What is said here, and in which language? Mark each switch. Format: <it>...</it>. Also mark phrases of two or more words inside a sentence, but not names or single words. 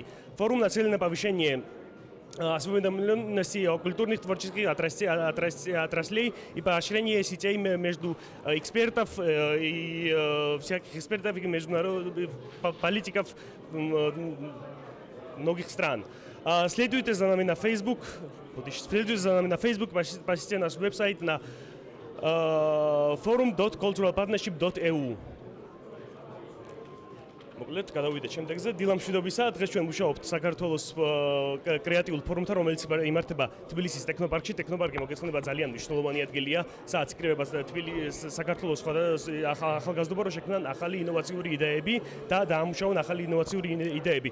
<ru>Форум нацелен на повышение осведомленности о культурных творческих отраслей и поощрение сетей между экспертов и всяких экспертов и международных политиков многих стран. Следуйте за нами на Facebook, посетите наш веб-сайт на forum.culturalpartnership.eu.</ru> <ka>მოკლედ გადავიდეთ შემდეგზე. დილამშვიდობისა, დღეს ჩვენ მუშაობთ საქართველოს კრეატიულ ფორუმთან, რომელიც იმართება თბილისის ტექნოპარკში. ტექნოპარკი მოგესალმება ძალიან მნიშვნელოვანი ადგილია, სადაც იკრიბება საქართველოს ახალგაზრდობა, რომ შექმნან ახალი ინოვაციური იდეები და დაამუშავონ ახალი ინოვაციური იდეები.</ka>